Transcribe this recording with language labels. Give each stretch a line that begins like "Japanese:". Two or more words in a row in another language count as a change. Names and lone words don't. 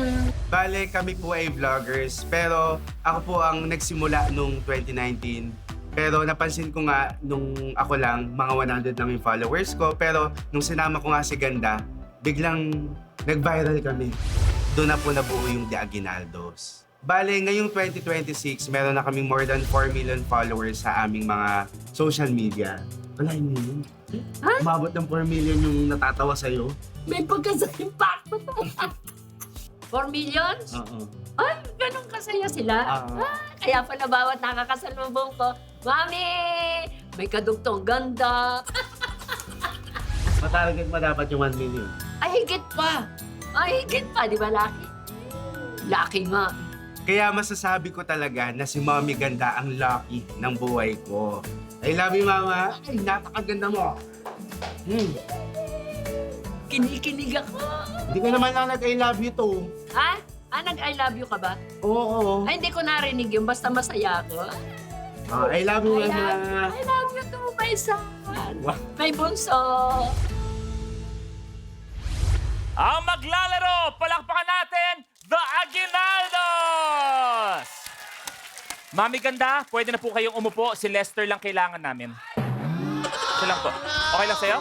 Filipino: Bale, kami po ay vloggers. Pero ako po ang nagsimula nung 2019. Pero napansin ko nga, nung ako lang, mga 100 lang yung followers ko. Pero nung sinama ko nga si Ganda, biglang nag-viral kami. Doon na po nabuo yung The Aguinaldos. Bale, ngayong 2026, meron na kaming
English: more than 4 million followers
Filipino: sa aming mga
English: social media.
Filipino: Wala yun. Ha? Umabot ng 4 million yung natatawa sa'yo. May pagkasa-impacto to. 4 millions? Oo. Ay, ganun kasaya sila. Kaya pala bawat nakakasalubong ko, Mami, may kadugtong ganda. Matarget mo dapat yung 1 million. Ay, higit pa. Ay, higit pa. Di ba, Lucky? Lucky nga. Kaya masasabi ko talaga na si Mommy Ganda ang lucky ng buhay ko.
English: I love you, Mama.
Filipino: Ay, napakaganda mo. Kinikilig ako. Hindi ko naman lang nag-
English: I love you
Filipino: to. Ha? Nag-
English: I love you
Filipino: ka ba? Oo. Ay, hindi ko narinig yun. Basta masaya ako.
English: I love you, I Mama. love you too, my son.
Filipino: May bunso. Ang maglalaro, palakpakan natin, The Aguinaldos! Mami Ganda, pwede na po kayong umupo. Si Lester lang kailangan namin. Ito lang po. Okay lang sa'yo?